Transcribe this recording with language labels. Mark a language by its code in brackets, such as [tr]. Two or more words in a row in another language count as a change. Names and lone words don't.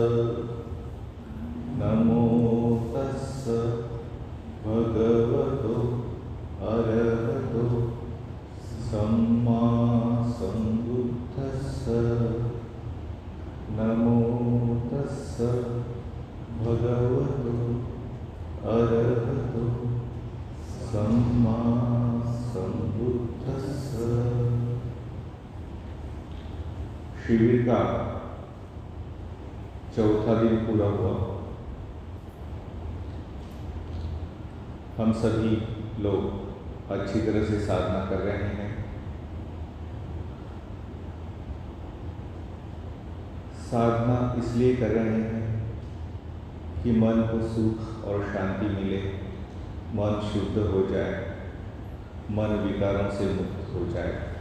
[pi] नमो तस्स भगवतो अरहतो सम्मा सम्बुद्धस्स। नमो तस्स भगवतो अरहतो सम्मा सम्बुद्धस्स। [hi] शिविर का चौथा दिन पूरा हुआ। हम सभी लोग अच्छी तरह से साधना कर रहे हैं। साधना इसलिए कर रहे हैं कि मन को सुख और शांति मिले, मन शुद्ध हो जाए, मन विकारों से मुक्त हो जाए।